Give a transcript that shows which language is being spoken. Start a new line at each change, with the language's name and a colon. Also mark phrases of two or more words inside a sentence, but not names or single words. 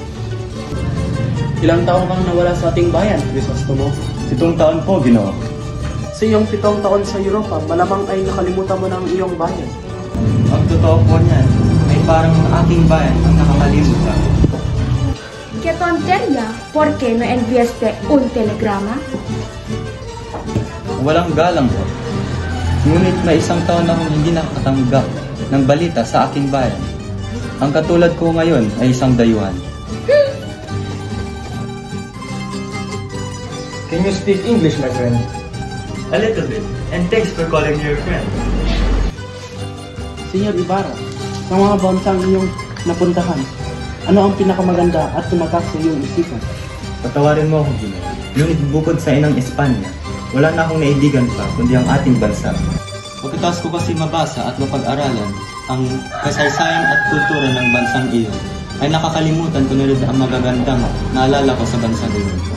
Filipino: Ilang taon kang nawala sa ating bayan, Crisostomo? 7 taon po, Ginoo. Sa iyong 7 taon sa Europa, malamang ay nakalimutan mo ng iyong bayan. Ang totoo po niyan ay parang ang aking bayan ang nakakalimutan.
Spanish: ¿Qué tontería? ¿Por qué no enviaste un telegrama?
Filipino: Walang galang po. Ngunit may 1 taon akong hindi nakakatanggap ng balita sa aking bayan. Ang katulad ko ngayon ay isang dayuhan.
English: Can you speak English, my friend? A little bit. And thanks for calling me your friend.
Filipino: Senyor Ibarra, sa mga bansang inyong napuntahan, ano ang pinakamaganda at tumatak sa iyong isipan? Patawarin mo ako, Ginoo. Ngunit bukod sa inang Espanya, wala na akong naibigan pa kundi ang ating bansa. Pagkatapos ko kasi mabasa at mapag-aralan ang kasaysayan at kultura ng bansang iyon, ay nakakalimutan ko na rin ang magagandang naalala ko sa bansang iyon.